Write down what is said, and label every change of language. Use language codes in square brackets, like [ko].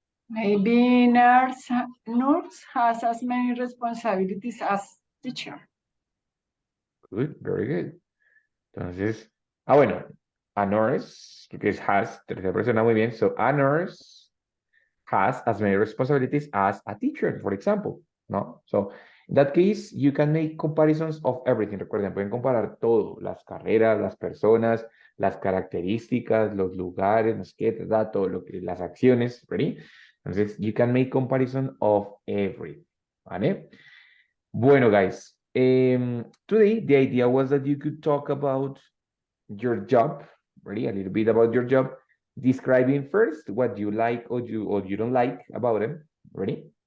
[en] Maybe nurse has as many responsibilities as teacher. Good, very good. [es] Entonces, bueno, a nurse, que es has, tercera persona, muy bien. [en] So, a nurse has as many responsibilities as a teacher, for example, ¿no? So, in that case, you can make comparisons of everything. [es] Recuerden, pueden comparar todo, las carreras, las personas, las características, los lugares, los que, todo lo que, las acciones, ¿ready? [en] Entonces, you can make comparison of everything, ¿vale? Bueno, guys, today the idea was that you could talk about your job, ready? A little bit about your job, describing first what you like or you don't like about them, ready?